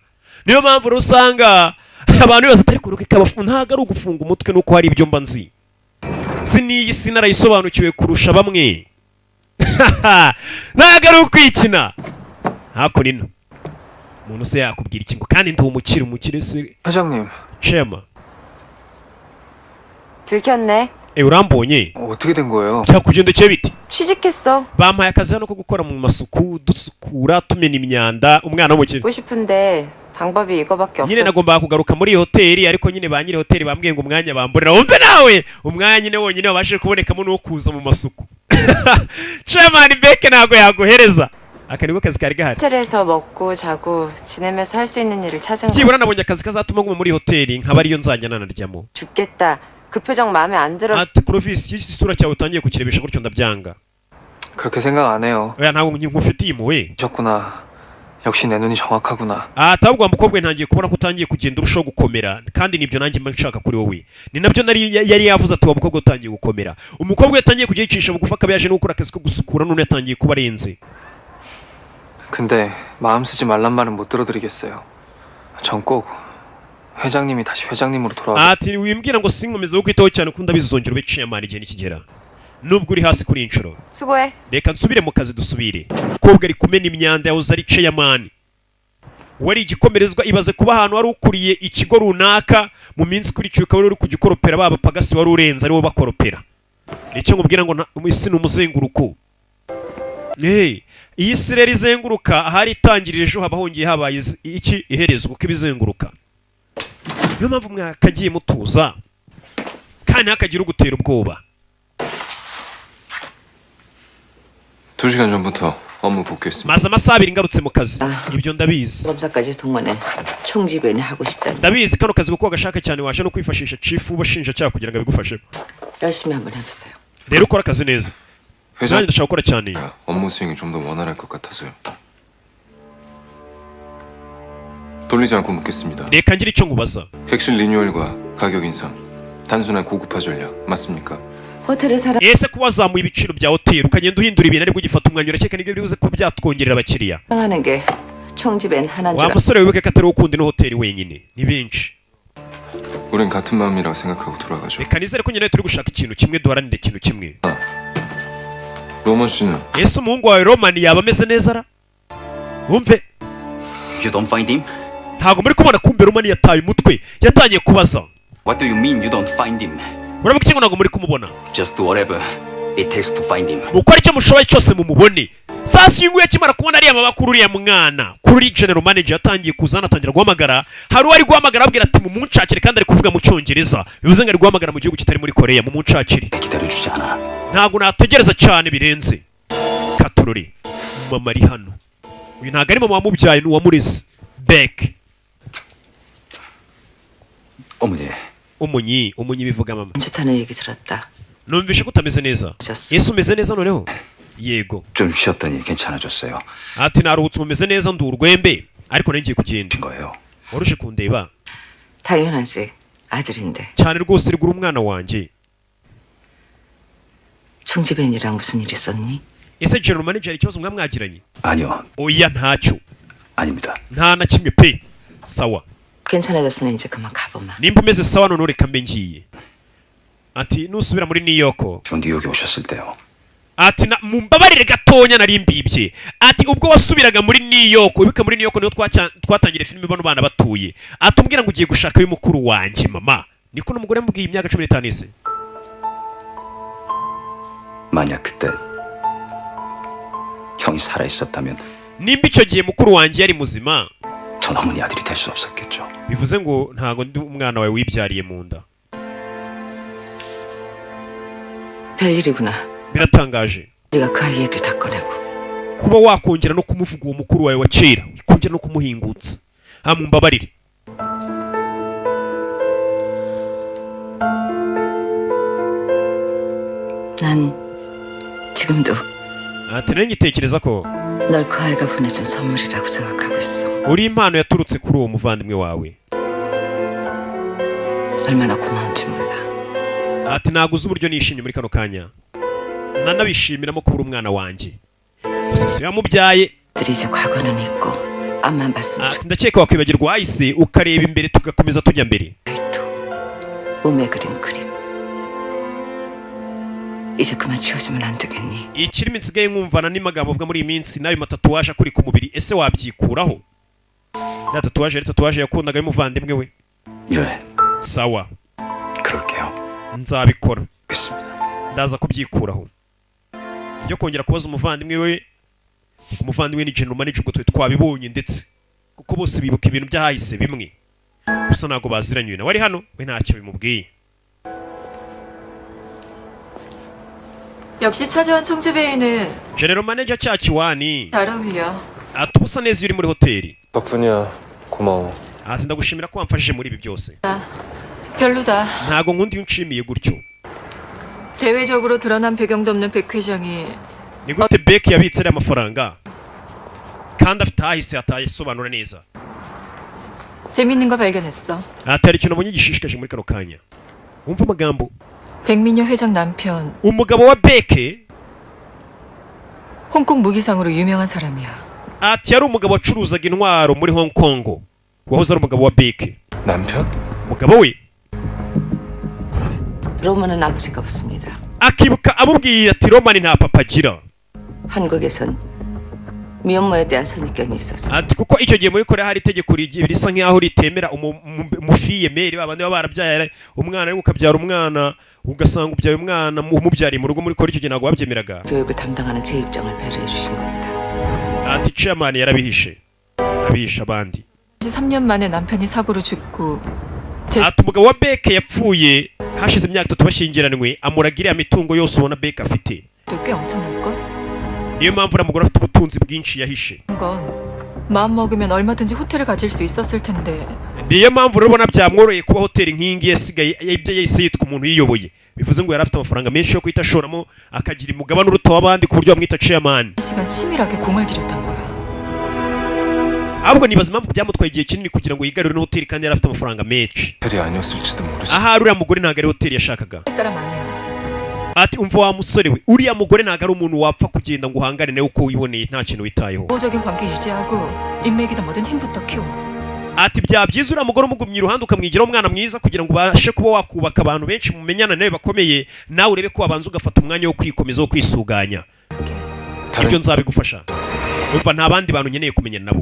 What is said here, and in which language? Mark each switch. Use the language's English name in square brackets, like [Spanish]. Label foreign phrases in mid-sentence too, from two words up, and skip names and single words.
[Kinyarwanda] Niyo mpamvu rero usanga abantu bose atari kuruka ikabafu, ntago ari ugufunga umutwe nuko hari ibyo mba nzi n'iyi si narayisobanukiwe kurusha bamwe. Ntago ari ukwikina. Hako nino umuntu se yakubwira iki ngo kandi ndi umukire se? [Korean] 회장님, Shema, 들켰네. [Kinyarwanda] urambonye [Korean] 어떻게 된 거예요? [Kinyarwanda] byakugendekeye biti? [Korean] 취직했어. [Kinyarwanda] Bampaye akazi hano ko gukora mu masuku, dusukura tumena imyanda. Umwana w'umukire [Korean] 보고 싶은데 방법이 이거밖에 [Kinyarwanda] nyine [Korean] 없어. [Kinyarwanda] nagombaga kugaruka muri iyi hoteli, ariko nyine ba nyiri hoteli bambwiye ngo umwanya bamburira. Wumve nawe umwanya nyine wonyine wabashije kubonekamo n'uwo kuza mu masuku. Chairman Beke ntago yaguhereza aka niko kazi kari gahari. [Korean] 호텔에서 먹고 자고 지내면서 할 수 있는 일을 찾은 거. [Kinyarwanda] byibura nabonye akazi kazatuma nguma muri hoteli nkaba ariyo nzajya nanaryamo. [Korean] 죽겠다. 그 표정 마음에 안 들어. [Kinyarwanda] Ati Clovis, isura cyawe utangiye kukirebesha gutyo ndabyanga. [Korean] 그렇게 생각 안 해요. [Kinyarwanda] Oya ntabwo nkufitiye impuhwe. [Korean] 셨구나. 역시 내 눈이 정확하구나. [Kinyarwanda] Atabwo wa mukobwa ntangiye kubona ko utangiye kugenda urushaho gukomera, kandi nibyo nanjye mba nshaka kuri wowe. Ni nabyo yari yavuze ati wa mukobwa utangiye gukomera. Umukobwa yatangiye kujya yicisha bugufi akaba yaje no gukora akazi ko gusukura, none yatangiye kuba arenze. [Korean] 근데 마음 쓰지 말란 말은 못 들어드리겠어요. 전 꼭 회장님이 다시 회장님으로 돌아오고. [Kinyarwanda] Ati wimbwira ngo sinkomeze wo kwitaho cyane ko ndabizongera ube chairman igihe nikigera. Nubwo uri hasi kuri inshuro. [Korean] 수고해. [Kinyarwanda] Reka nsubire mu kazi dusubire. Umukobwa ari kumena imyanda yahoze ari chairman. Wari igikomerezwa, ibaze kuba ahantu wari ukuriye ikigo runaka mu minsi ikurikiye ukaba uri kugikoropera, baba pagasi wari urenze aribo bakoropera. Nicyo nkubwira ngo isi ni umuzenguruko. Iyi si rero izenguruka, ahari itangirira ejo haba hongeye habaye iki iherezwa uko ibizenguruka. Niyo mpamvu mwakagiye mutuza kandi hakagira ugutera ubwoba. [Korean] 2시간 전부터 업무 복귀했습니다. [Kinyarwanda] Maze amasaha abiri ngarutse mu kazi. Ibyo ndabizi. [Korean] 검사까지 동원해 총지배는 하고 싶다니. [Kinyarwanda] Ndabizi kano kazi kuko gashaka cyane washa no kwifashisha chief ubashinja cyaha kugira ngo abigufashe. [Korean] 열심히 한번 해보세요. [Kinyarwanda] Rero ukora akazi neza. [Korean] 회장, [Kinyarwanda] ndashaka gukora cyane. [Korean] 업무 수행이 좀 더 원활할 것 같아서요. 돌리지 않고 묻겠습니다. [Kinyarwanda] Reka ngira icyo nkubaza. [Korean] 객실 리뉴얼과 가격 인상, 단순한 고급화 전략 맞습니까? 호텔에 살아. [Kinyarwanda] Ese kuba wazamuye ibiciro bya hoteli ukagenda uhindura ibintu ariko ugifata umwanya urakeka nibyo bivuze ko byatwongerera abakiriya. [Korean] 하는 게 총지배는 하나인 줄 [Kinyarwanda] Wa musore wibuke ko atari ukunda ino hoteli wenyine, ni benshi. [Korean] 우린 같은 마음이라고 생각하고 돌아가죠. [Kinyarwanda] Reka nizere ko nyine turi gushaka ikintu kimwe, duharanire ikintu kimwe. [Korean] 로먼 씨는 [Kinyarwanda] Ese umuhungu wawe Roman yaba ameze neza ra? Wumve. [English] You don't find him? [Kinyarwanda] Ntago muri kubona kumbe Roman yataye umutwe, yatangiye kubaza. [English] What do you mean you don't find him? [Kinyarwanda] Uravuga iki ngo ntago muri kumubona? [English] Just do whatever it takes to find him. [Kinyarwanda] Mukora icyo mushoboye cyose mumubone. Sasa ingu yakimara kubona ariya mabakuru uriya mwana kuri [English] general manager [Kinyarwanda] yatangiye kuzana, atangira guhamagara. Hari uwari guhamagara abwira ati mumunshakire, kandi ari kuvuga mu cyongereza. Bivuze ngo ari guhamagara mu gihugu kitari muri Korea, mumunshakire. [Korean] 기다려주지 않아. [Kinyarwanda] Ntago nategereza cyane birenze. Katurori mama ari hano. Uyu ntago ari mama wamubyaye, ni uwamureze. Beck. [Korean] 어머니. [Kinyarwanda] Umunyi bivuga mama. [Korean] 좋다는 얘기 들었다. [Kinyarwanda] Numvishe ko utameze neza. Yesu umeze neza noneho? Yego. [Korean] 좀 쉬었더니 괜찮아졌어요. [Kinyarwanda] Ati naruhutse umeze neza ndi urwembe, ariko ngiye kugenda. [Korean] 거예요. [Kinyarwanda] Warushe kundeba? [Korean] 당연하지. 아들인데. [Kinyarwanda] cyane rwose rigura umwana wanjye. [Korean] 총지배인이랑 무슨 일 있었니? [Kinyarwanda] Ese [English] general manager [Kinyarwanda] ikibazo mwamwagiranye? [Korean] 아니요. [Kinyarwanda] Oya ntacyo. [Korean] 아닙니다. [Kinyarwanda] Nta na kimwe pe. Sawa. [Korean] 괜찮아졌으니 이제 그만 가보마. [Kinyarwanda] Nimba umeze sawa none reka mbe ngiye. Ati nusubira muri New York. [Korean] 저 뉴욕에 오셨을 때요. [Kinyarwanda] Ati mumbabarire gatonya nari mbibye. Ati ubwo wasubiraga muri New York, ubika muri New York niho twatangire filime bano bana batuye. Ati umbwira ngo ugiye gushaka y'umukuru wanjye mama. Niko n'umugore mbwiye imyaka 15 ise. [Korean] 만약 그때 형이 살아 있었다면 [Kinyarwanda] nimba icyo gihe mukuru wanjye yari muzima, [Korean] 전 어머니 아들이 될 수 없었겠죠. [Kinyarwanda] bivuze ngo ntago ndi umwana wawe wibyariye mu nda. [Korean] 별일이구나. [Kinyarwanda] Biratangaje. [Korean] 네가 그 아이 얘기를 다 꺼내고. [Kinyarwanda] kuba wakongera no kumuvuga uwo mukuru wawe wa kera, ukongera no kumuhingutsa. Mumbabarire. [Korean] 난 지금도 [Kinyarwanda] Ati nanjye ngitekereza ko [Korean] 널 그 아이가 보내준 선물이라고 생각하고 있어. [Kinyarwanda] uri impano yaturutse kuri uwo muvandimwe wawe. [Korean] 얼마나 고마운지 몰라. [Kinyarwanda] ati naguze uburyo nishimye muri kano kanya nanabishimiramo kubura umwana wanjye gusa se yamubyaye [Korean] 들이 이제 과거는 있고 앞만 봤으면 [Kinyarwanda] ati ndakeka wakwibagirwa wahise ukareba imbere tugakomeza tujya mbere [Korean] 좋겠다. 몸에 그린 그림. 이제 그만 지워주면 안 되겠니? [Kinyarwanda] ikirimi nsigaye nkumvana n'amagambo avuga muri iyi minsi n'ayo matatuwaje akuri ku mubiri ese wabyikuraho ya tatuwaje ari tatuwaje yakundaga y'umuvandimwe we [Korean] 예, [Kinyarwanda] sawa [Korean] 그럴게요. [Kinyarwanda] nzabikora [Korean] 알겠습니다. [Kinyarwanda] ndaza kubyikuraho yo kongera kubaza umuvandimwe we umuvandimwe ni [English] general manager [Kinyarwanda] ubwo twe twabibonye ndetse kuko bose bibuka ibintu byahise bimwe gusa ntago baziranye nawe ari hano we ntacyo bimubwiye [Korean] 역시 찾아온 총재배에는 [English] general manager [Kinyarwanda] cyakiwani [Korean] 잘 어울려. [Kinyarwanda] ati ubusa neza iyo uri muri hoteli [Korean] 덕분이야. 고마워. [Kinyarwanda] ati ndagushimira ko wamfashije muri ibi byose [Korean] 별로다. [Kinyarwanda] ntago nkundi iyo unshimiye gutyo [Korean] 대외적으로 드러난 배경도 없는 백 회장이 [Kinyarwanda] ni gute Beck yabitse ariya mafaranga kandi afite ahahise hatayisobanura neza [Korean] 재밌는 거 발견했어. [Kinyarwanda] ati hari ikintu nabonye gishishikaje muri kano kanya wumva amagambo [Korean] 백민여 회장 남편 [Kinyarwanda] umugabo wa Beck [Korean] 홍콩 무기상으로 유명한 사람이야. [Kinyarwanda] ati yari umugabo wacuruzaga intwaro muri Hong Kong wahoze ari umugabo wa Beck [Korean] 남편? [Kinyarwanda] umugabo we [Korean] 로마는 아버지가 없습니다. [Kinyarwanda] akibuka amubwiye ati Romani nta papa agira [Korean] 한국에선 미혼모에 대한 선입견이 있어서 [Kinyarwanda] ati kuko icyo gihe muri Korea hari itegeko risa nk'aho ritemera umufiyemeri babandi baba barabyaye umwana ariko ukabyara umwana ugasanga ubyaye umwana umubyariye mu rugo muri Korea icyo gihe ntabwo babyemeraga [Korean] 교육을 담당하는 제 입장을 배려해 주신 겁니다. [Kinyarwanda] ati chairman yarabihishe abihisha abandi [Korean] 3년 만에 남편이 사고로 죽고 [Kinyarwanda] ati umugabo wa Beck yapfuye hashize imyaka 3 bashyingiranywe amuraga iriya mitungo yose ubona Beck afite [Korean] 꽤 엄청날걸? [Kinyarwanda] niyo mpamvu uriya mugore afite ubutunzi bwinshi yahishe [Korean] 건 마음 먹으면 얼마든지 호텔을 가질 수 있었을 텐데 [Kinyarwanda] niyo mpamvu urabona byamworoye kuba hoteli nk'ingi yasigaye yahise yitwa umuntu yiyoboye bivuze ngo yari afite amafaranga menshi yo kuhita ashoramo akagira umugabane uruta w'abandi ku buryo bamwita chairman [Korean] 시간 치밀하게 공을 들였던 거야. [Kinyarwanda] ahubwo nibaza impamvu byamutwaye igihe kinini kugira ngo yigarurire hoteli kandi yari afite amafaranga menshi [Korean] 헬이 아니었을지도 모르지. [Kinyarwanda] ahari uriya mugore ntabwo ari hoteli yashakaga [Korean] 할 사람 아니야. [Kinyarwanda] ati umva wa musore we uriya mugore ntabwo ari umuntu wapfa kugenda ngo uhangane nawe uko wiboneye nta kintu witayeho [Korean] 우호적인 관계 유지하고 인맥이든 뭐든 힘부터 키워. [Kinyarwanda] ati bya byiza uriya mugore umugumye iruhande ukamwigiraho umwana mwiza kugira ngo ubashe kuba wakubaka abantu benshi mumenyana nawe bakomeye nawe urebe ko wabanza ugafata umwanya wo kwikomeza wo kwisuganya ibyo nzabigufasha umva nta bandi bantu nkeneye kumenya nabo